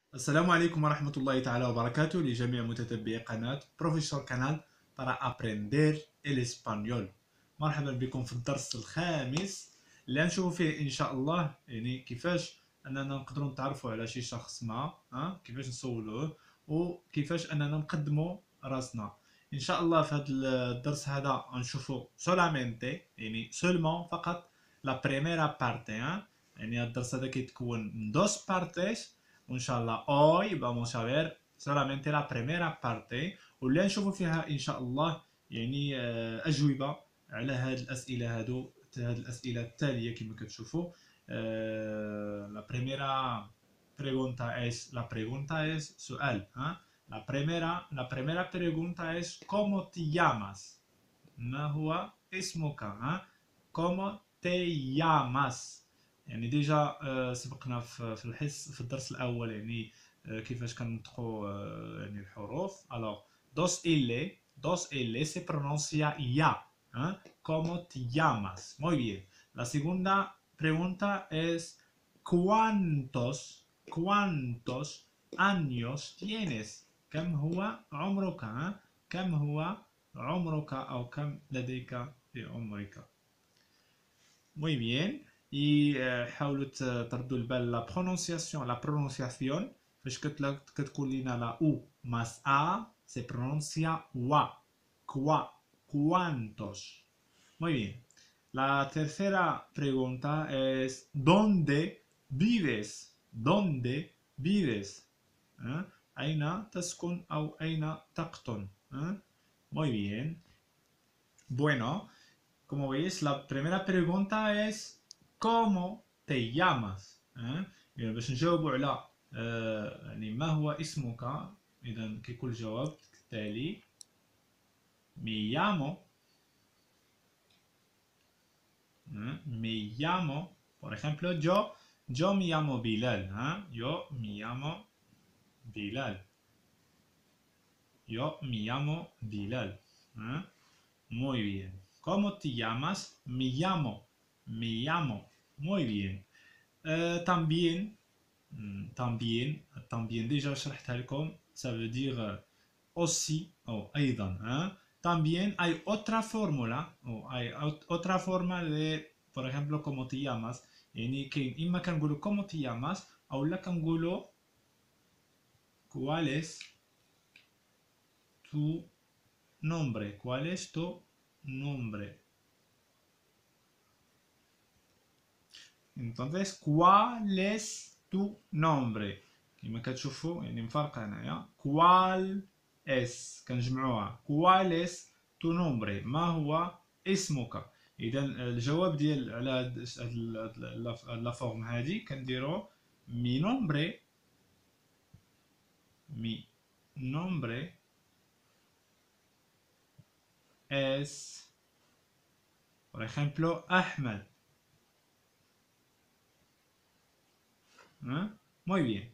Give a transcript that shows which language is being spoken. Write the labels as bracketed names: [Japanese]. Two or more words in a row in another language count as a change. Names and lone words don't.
[Arabic] السلام عليكم ورحمة الله تعالى وبركاته لجميع متتبعي قناة بروفيسور كانال [Spanish] para aprender el español. [Arabic] مرحبا بكم في الدرس الخامس اللي نشوفوا فيه إن شاء الله يعني كيفاش أننا نقدروا نتعرفوا على شي شخص ما كيفاش نسولوه وكيفاش أننا نقدموا راسنا. إن شاء الله في هذا الدرس هذا نشوفوا solamente يعني seulement فقط [Spanish] la primera parte [Arabic] يعني الدرس هذا كيتكون من [Spanish] dos partes. Inshallah, hoy vamos a ver solamente la primera parte [Arabic] واللي نشوفوا فيها إن شاء الله يعني أجوبة على هذه الأسئلة هذه الأسئلة التالية كما كتشوفوا. [Spanish] La primera pregunta es سؤال la primera pregunta es ¿cómo te llamas؟ [Arabic] ما هو اسمك؟ [Spanish] ¿cómo te llamas؟ [Arabic] يعني ديجا سبقنا في الحص في الدرس الاول يعني كيفاش كنطقوا يعني الحروف. [Spanish] الوغ dos L se pronuncia ya. ¿Cómo te llamas? Muy bien. La segunda pregunta es ¿cuántos años tienes؟ [Arabic] كم هو عمرك؟ كم هو عمرك أو كم لديك في عمرك؟ [Spanish] Muy bien. Y [Arabic] حاولوا تردوا البال [French] la prononciación [Arabic] فاش كتكون لينا لا او ماس ا [Spanish] se pronuncia wa cuántos. Muy bien. La tercera pregunta es ¿dónde vives? ¿Dónde vives؟ [Arabic] أين تسكن أو أين تقطن؟ [Spanish] Muy bien. Bueno, como veis, la primera pregunta es ¿cómo te llamas؟ [Arabic] يعني باش نجاوبوا على يعني ما هو اسمك، إذا كيكون الجواب كالتالي: [Spanish] me llamo por ejemplo yo me llamo Bilal. Yo me llamo Bilal. Yo me llamo Bilal. Muy bien. ¿Cómo te llamas? Me llamo. Muy bien. [Arabic] También déjà شرحتها لكم. [French] Ça veut dire aussi [Arabic] أو أيضا. [Spanish] También hay otra fórmula o hay otra forma de, por ejemplo, ¿cómo te llamas؟ [Arabic] يعني كاين إما كنقولوا [Spanish] ¿cómo te llamas؟ [Arabic] أو لا كنقولوا [Spanish] ¿cuál es tu nombre؟ ¿cuál es tu nombre؟ Entonces, ¿cuál es tu nombre؟ [Arabic] كما كتشوفوا يعني مفارقة هنايا. [Spanish] ¿cuál es؟ كنجمعوها ¿cuál es tu nombre؟ [Arabic] ما هو اسمك؟ إذا الجواب ديال على هاد [French] la forme [Arabic] هادي كنديرو [Spanish] mi nombre es por ejemplo Ahmed. Muy bien.